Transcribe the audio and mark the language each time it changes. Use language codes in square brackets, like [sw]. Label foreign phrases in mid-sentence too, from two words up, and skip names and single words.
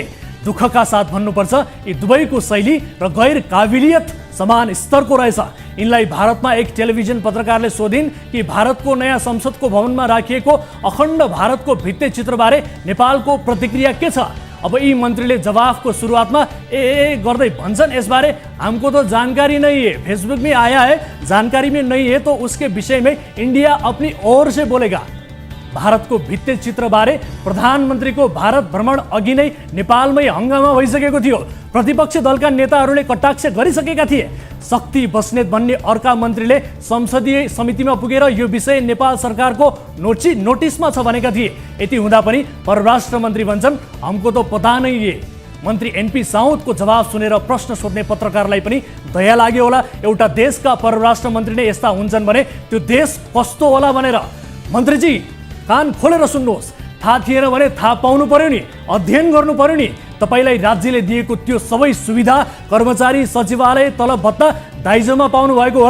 [ne] दुःखका साथ भन्नुपर्छ, यी दुवैको शैली र गैर काबिलियत समान स्तरको रहेछ। यिनलाई भारतमा एक टेलिभिजन पत्रकारले सोधिन् कि भारतको नयाँ संसदको भवनमा राखिएको अखण्ड भारतको भित्ते चित्रबारे नेपालको प्रतिक्रिया के छ? अब यी मन्त्रीले जवाफको सुरुवातमा गर्दै भन्छन्, [hi] यसबारे हमको तो जानकारी नहीं है, फेसबुक में आया है, जानकारी में नहीं है तो उसके विषय में इंडिया अपनी ओर से बोलेगा। [ne] भारतको भित्ते चित्रबारे प्रधानमन्त्रीको भारत भ्रमण अघि नै नेपालमै हंगामा भइसकेको थियो। प्रतिपक्ष दलका नेताहरूले कटाक्ष गरिसकेका थिए। शक्ति बस्नेत भन्ने अर्का मन्त्रीले संसदीय समितिमा पुगेर यो विषय नेपाल सरकारको नोटिसमा छ भनेका थिए। यति हुँदा पनि परराष्ट्र मन्त्री भन्छन् [hi] हमको तो पता नहीं है। [ne] मन्त्री एनपी साउदको जवाब सुनेर प्रश्न सोध्ने पत्रकारलाई पनि दया लाग्यो होला। एउटा देशका परराष्ट्र मन्त्री नै यस्ता हुन्छन् भने त्यो देश कस्तो होला भनेर। मन्त्रीजी कान खोलेर सुन्नुहोस्। थाहा थिएन भने थाहा पाउनु पर्यो नि, अध्ययन गर्नु पर्यो नि। तपाईलाई राज्यले दिएको त्यो सबै सुविधा, कर्मचारी, सचिवालय, तलब भत्ता दाइजोमा पाउनु भएको हो र?